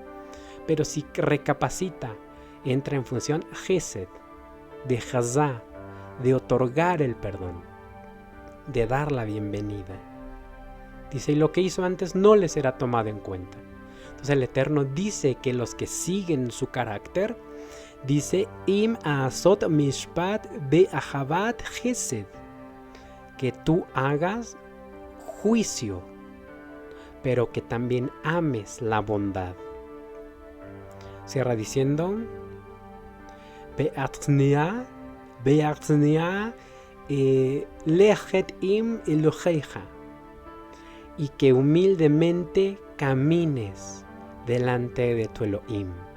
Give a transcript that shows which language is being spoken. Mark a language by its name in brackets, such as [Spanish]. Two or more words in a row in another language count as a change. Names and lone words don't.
[Spanish] Pero si recapacita, entra en función Gesed, de Hazá, de otorgar el perdón, de dar la bienvenida. Dice, y lo que hizo antes no le será tomado en cuenta. Entonces el Eterno dice que los que siguen su carácter, dice, [Hebrew] אם עשות משפט באהבת חסד, [Spanish] que tú hagas juicio, pero que también ames la bondad. Cierra diciendo, [Hebrew] והצנע לכת עם אלהיך, [Spanish] y que humildemente camines delante de tu Elohim.